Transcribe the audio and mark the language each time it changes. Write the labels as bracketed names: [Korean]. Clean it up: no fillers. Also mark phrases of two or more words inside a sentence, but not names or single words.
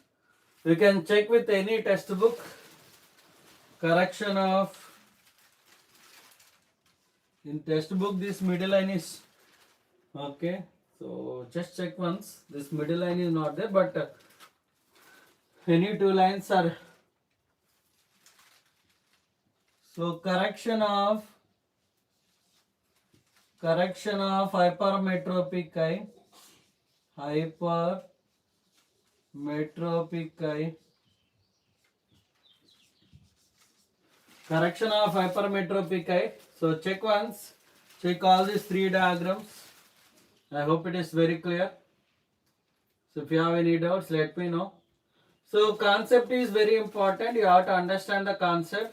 [English] You can check with any textbook. Correction of, in textbook this middle line is, okay, so just check once. This middle line is not there, but any two lines are. So correction of hypermetropic eye. Hypermetropic eye. Correction of hypermetropic eye. So check once. Check all these three diagrams. I hope it is very clear. So if you have any doubts, let me know. So concept is very important. You have to understand the concept.